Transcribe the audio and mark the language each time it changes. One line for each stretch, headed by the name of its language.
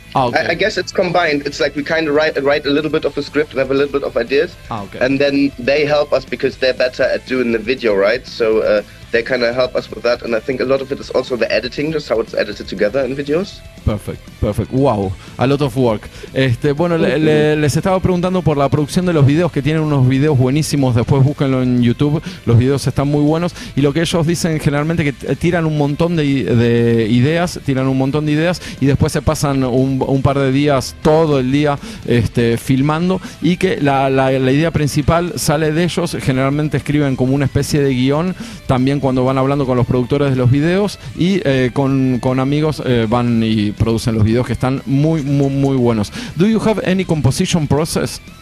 English: Okay. I guess it's combined. It's like we kind of write a little bit of a script and have a little bit of ideas, and then they help us because they're better at doing the video, right? So they kind of help us with that, and I think a lot of it is also the editing, just how it's edited together in videos. Perfect. Wow, a lot of work.
Spanish: Bueno, les estaba preguntando por la producción de los videos, que tienen unos videos buenísimos. Después búsquenlo en YouTube, los videos están muy buenos. Y lo que ellos dicen generalmente que tiran un montón de ideas, y después se pasan un par de días, todo el día filmando, y que la idea principal sale de ellos. Generalmente escriben como una especie de guión, también cuando van hablando con los productores de los videos, y con amigos van y producen los videos, que están muy buenos.
English: Do you have any composition process?